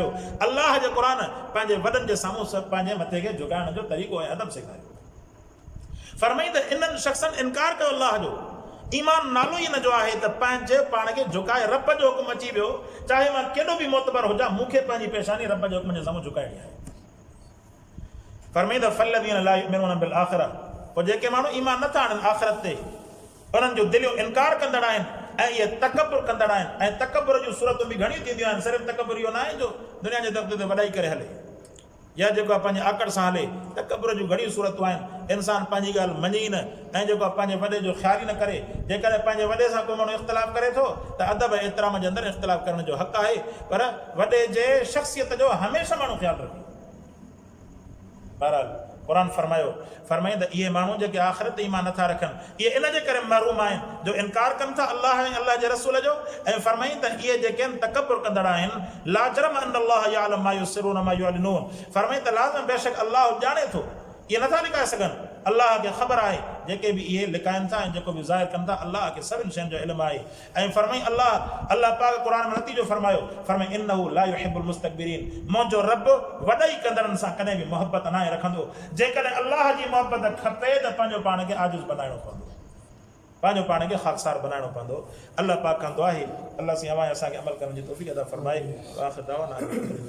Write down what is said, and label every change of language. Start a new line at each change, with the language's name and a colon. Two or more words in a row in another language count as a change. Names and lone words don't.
Sindhi: अलाह जे क़ुर पंहिंजे वॾनि जे साम्हूं सभु पंहिंजे मथे खे झुकाइण जो तरीक़ो ऐं अदब सेखारियो। फरमाई त इन्हनि शख़्सनि इनकार कयो अलाह जो, ईमान नालो ई हिन जो आहे त पंहिंजे पाण खे झुकाए, रब जो हुकुम अची वियो, चाहे मां केॾो बि मोतबर हुजां, मूंखे पंहिंजी पेशानी रब जे हुकुम जे साम्हूं झुकाइणी आहे।
Arabic: فرمائي ت فالذين لا يؤمنون بالآخرة,
Sindhi: पोइ जेके माण्हू ईमान नथा आणनि आख़िरत ते, उन्हनि जो दिलियूं इनकार कंदड़ आहिनि ऐं इहे तकबर कंदड़ आहिनि। ऐं तकबर जूं सूरतूं बि घणियूं थींदियूं आहिनि। सिर्फ़ु तकबर इहो न आहे जो दुनिया जे दफ़्तर ते वॾाई करे हले या जेको आहे पंहिंजे आकड़ सां हले। तकबर जूं घणियूं सूरतूं आहिनि। इंसान पंहिंजी ॻाल्हि मञे ई न ऐं जेको आहे पंहिंजे वॾे जो ख़्यालु ई न करे। जेकॾहिं पंहिंजे वॾे सां को माण्हू इख़्तिलाफ़ करे थो त अदब ऐं एतिराम जे अंदरि इख़्तिलाफ़ करण जो हक़ आहे, पर वॾे जे शख़्सियत जो हमेशह माण्हू ख़्यालु रखे। बहरहाल क़ुरान फरमाई त इहे माण्हू जेके आख़िरत ते ईमान नथा रखनि, इहे इन जे करे महरूम आहिनि जो इनकार कनि था अलाह ऐं अलाह जे रसूल जो। ऐं फरमाई त इहे जेके आहिनि तकबर कंदड़ आहिनि।
Arabic: لا جرم أن الله يعلم ما يسرون ما يعلنون,
Sindhi: फरमाई त लाज़िम बेशक अल्लाह ॼाणे थो, इहे नथा लिकाए सघनि। अल्लाह खे ख़बर आहे जेके बि इहे लिकाइनि था ऐं जेको बि ज़ाहिर कनि था, अल्लाह खे सभिनि शयुनि जो इल्मु आहे। ऐं फरमाई अल्लाह पाक क़ुरान में नतीजो फरमायो, फरमाई
Arabic: إنه لا يحب المستكبرين,
Sindhi: मुंहिंजो रब वॾाई कंदड़नि सां कॾहिं बि मोहबत न आहे रखंदो। जेकॾहिं अल्लाह जी मोहबत खपे त पंहिंजो पाण खे आजिज़ बनाइणो पवंदो, पंहिंजो पाण खे ख़ाकसार बनाइणो पवंदो। अल्लाह पाक कंदो आहे। अल्लाह सी हवाए असांखे अमल करण जी तौफ़ीक़ अता फरमाए।
Arabic: آخر دعوانا